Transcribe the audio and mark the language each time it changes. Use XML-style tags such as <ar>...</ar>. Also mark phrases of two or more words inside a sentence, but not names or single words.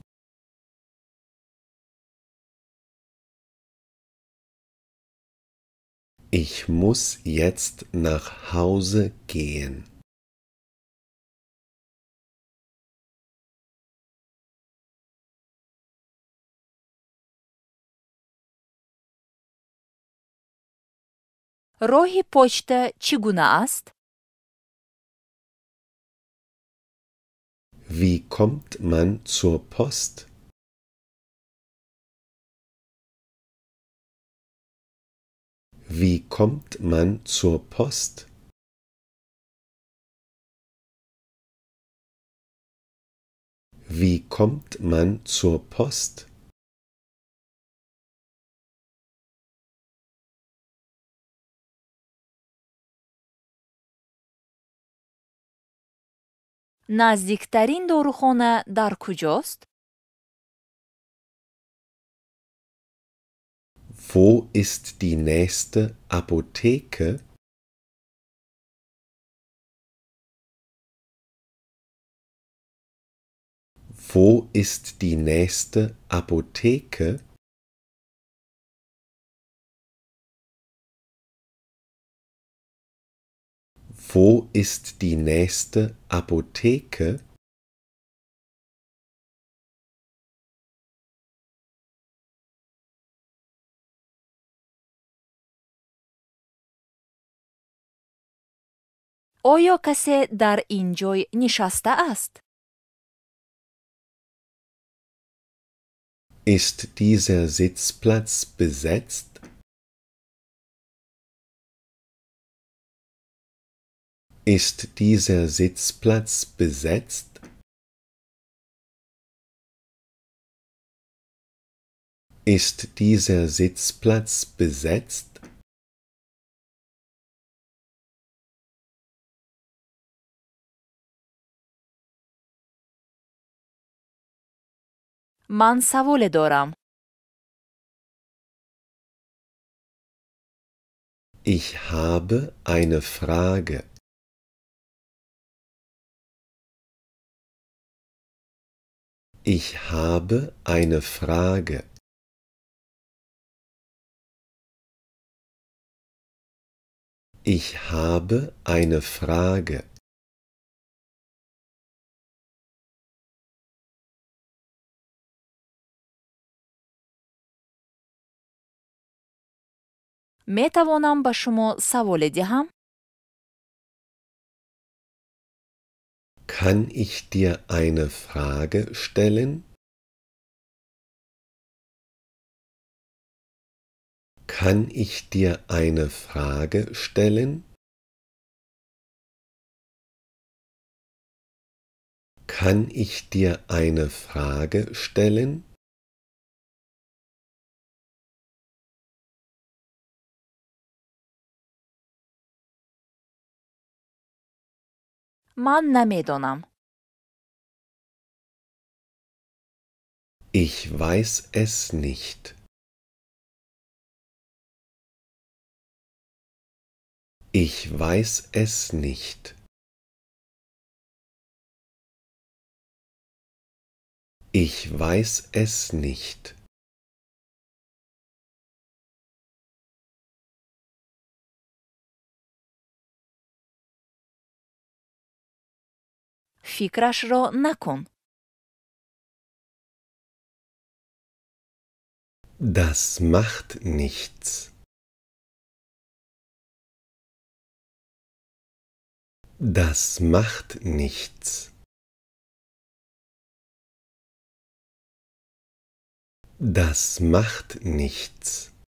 <de>Ich muss jetzt nach Hause gehen.</de> <tg>роҳи почта чӣ гуна аст?</tg> <de>Wie kommt man zur Post? Wie kommt man zur Post? Wie kommt man zur Post?</de> <tg>наздиктарин дорухона дар куҷост?</tg> <de>Wo ist die nächste Apotheke? Wo ist die nächste Apotheke? Wo ist die nächste Apotheke?</de> <tg>оё касе дар ин ҷой нишастааст?</tg> <de>Ist dieser Sitzplatz besetzt? Ist dieser Sitzplatz besetzt? Ist dieser Sitzplatz besetzt?</de> <fa>مان سوال دارم.</fa> <de>Ich habe eine Frage. Ich habe eine Frage. Ich habe eine Frage.</de> <fa>میتوانم به شما سوال دهم؟</fa> <de>Kann ich dir eine Frage stellen? Kann ich dir eine Frage stellen? Kann ich dir eine Frage stellen?</de> <fa>من نمیدانم.</fa> <de>Ich weiß es nicht. Ich weiß es nicht. Ich weiß es nicht.</de> <fa>فکرش را نکن.</fa> <de>Das macht nichts. Das macht nichts. Das macht nichts.</de>